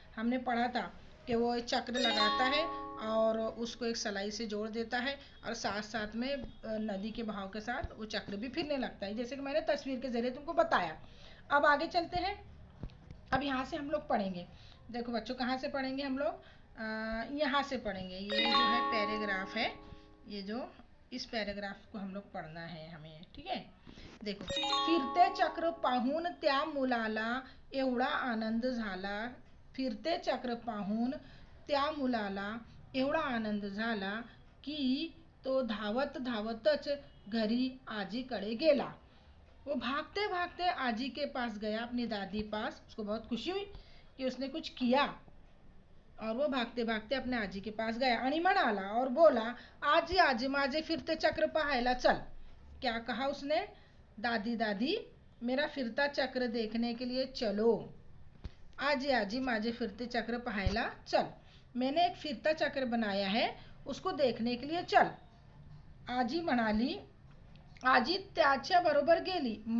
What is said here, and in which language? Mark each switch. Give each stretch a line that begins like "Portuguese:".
Hindi: हमने पढ़ा था कि वो एक चक्र लगाता है और उसको एक सलाई से जोड़ देता है और साथ साथ में नदी के बहाव के साथ वो चक्र भी फिरने लगता है, जैसे कि मैंने तस्वीर के जरिए तुमको बताया। अब आगे चलते हैं। अब यहाँ से हम लोग पढ़ेंगे। देखो बच्चों, कहाँ से पढ़ेंगे हम लोग? यहाँ से पढ़ेंगे। ये जो है पैराग्राफ है, ये जो इस पैराग्राफ को हम लोग पढ़ना है हमें, ठीक है।
Marathi: देखो, फिरते चक्र पाहून त्या मुलाला एवढा आनंद झाला, फिरते चक्र पाहून त्या मुलाला एवढा आनंद झाला की तो धावत धावतच घरी आजीकडे गेला।
Hindi: वो भागते भागते आजी के पास गया, अपनी दादी पास। उसको बहुत खुशी हुई कि उसने कुछ किया, और वो भागते भागते अपने आजी के पास गया आणि म्हणाला और बोला, आजी आजी माझे फिरते चक्र पाहायला चल। क्या कहा उसने? दादी दादी मेरा फिरता चक्र देखने के लिए चलो। आजी आजी माझे फिरते चक्र पाहायला चल, मैंने एक फिरता चक्र बनाया है, उसको देखने के लिए चल।
Marathi: आजी म्हणाली, आजी त्याच्या बरोबर गेली।